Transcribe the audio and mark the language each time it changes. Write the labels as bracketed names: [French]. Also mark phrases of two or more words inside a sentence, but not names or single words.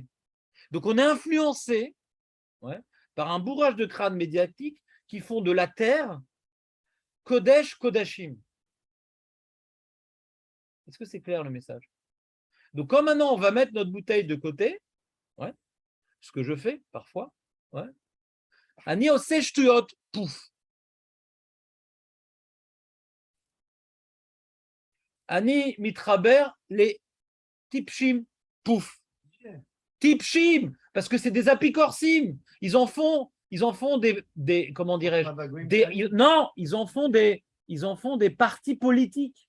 [French] Donc on est influencé, ouais, par un bourrage de crâne médiatique qui font de la terre [Hebrew] קודש קודשים. [French] Est-ce que c'est clair le message? Donc comme maintenant on va mettre notre bouteille de côté, ouais, ce que je fais parfois, ouais, [Hebrew] אני עושה שטויות, [French] pouf. [Hebrew] אני מתרבר les tipshim, pouf. [French] Tipshim, parce que c'est des apicorsim. Ils en font des comment dirais-je, non, ils en font des partis politiques.